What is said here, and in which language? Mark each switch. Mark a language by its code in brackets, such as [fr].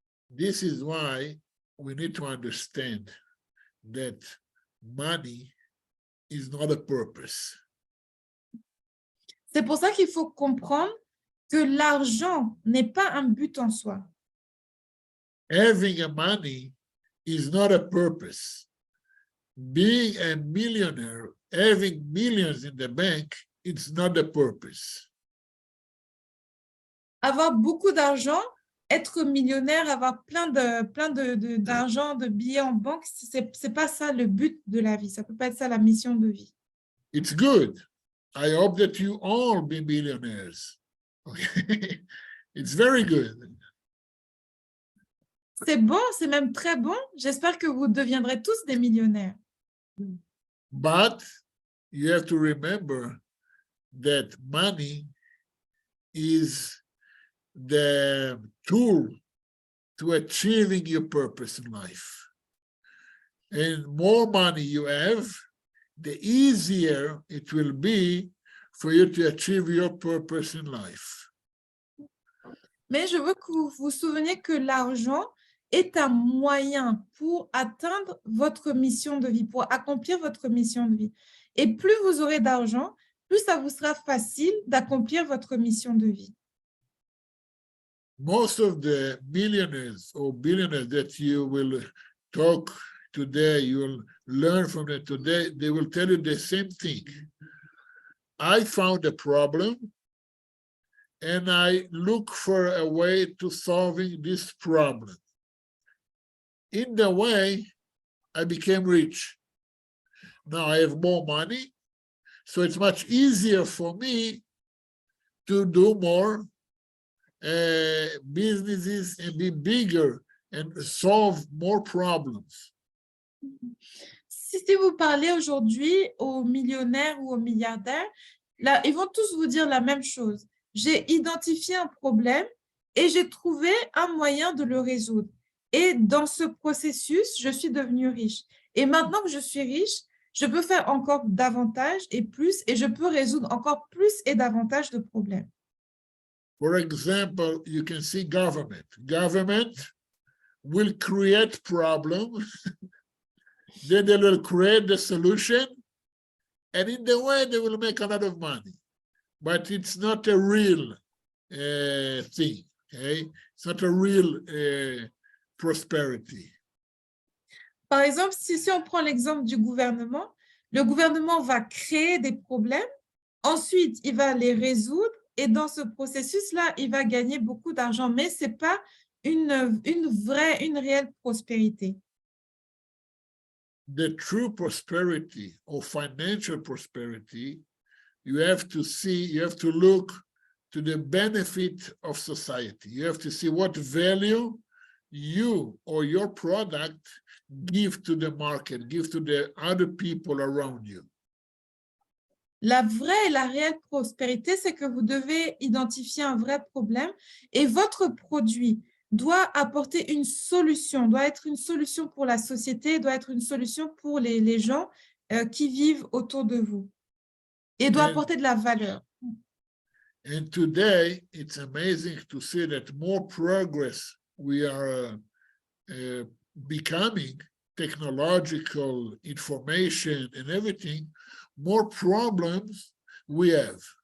[en] This is why we need to understand that money is not a purpose. [fr] C'est pour ça qu'il faut comprendre que l'argent n'est pas un but en soi. [en] Having a money is not a purpose. Being a millionaire, having millions in the bank, it's not the purpose. [fr] avoir beaucoup d'argent, être millionnaire, avoir d'argent, de billets en banque, c'est pas ça le but de la vie. Ça peut pas être ça la mission de vie. [en] It's good. I hope that you all be millionaires. Okay. It's very good. [fr] C'est bon, c'est même très bon. J'espère que vous deviendrez tous des millionnaires. [en] But you have to remember that money is the tool to achieving your purpose in life. And more money you have, the easier it will be for you to achieve your purpose in life. [fr] Mais je veux que vous vous souveniez que l'argent est un moyen pour atteindre votre mission de vie, pour accomplir votre mission de vie. Et plus vous aurez d'argent, plus ça vous sera facile d'accomplir votre mission de vie. [en] Most of the millionaires or billionaires that you will talk today, you will learn from them today, they will tell you the same thing. I found a problem and I look for a way to solving this problem. In the way, I became rich. Now I have more money, so it's much easier for me to do more businesses and be bigger and solve more problems. [fr] Si vous parlez aujourd'hui aux millionnaires ou aux milliardaires, là, ils vont tous vous dire la même chose. J'ai identifié un problème et j'ai trouvé un moyen de le résoudre. Et dans ce processus, je suis devenue riche. Et maintenant que je suis riche, je peux faire encore davantage et plus, et je peux résoudre encore plus et davantage de problèmes. [en] For example, you can see government. Government will create problems, then they will create the solution, and in the way they will make a lot of money. But it's not a real thing, okay? It's not a real prosperity. [fr] Par exemple, si on prend l'exemple du gouvernement, le gouvernement va créer des problèmes, ensuite il va les résoudre, et dans ce processus-là, il va gagner beaucoup d'argent, mais ce n'est pas une réelle prospérité. [en] The true prosperity or financial prosperity, you have to see, you have to look to the benefit of society. You have to see what value you or your product give to the market, give to the other people around you. [fr] La vraie et la réelle prospérité, c'est que vous devez identifier un vrai problème et votre produit doit apporter une solution, doit être une solution pour la société, doit être une solution pour les gens qui vivent autour de vous et doit apporter de la valeur. [en] And today, it's amazing to see that more progress we are becoming, technological information and everything, more problems we have.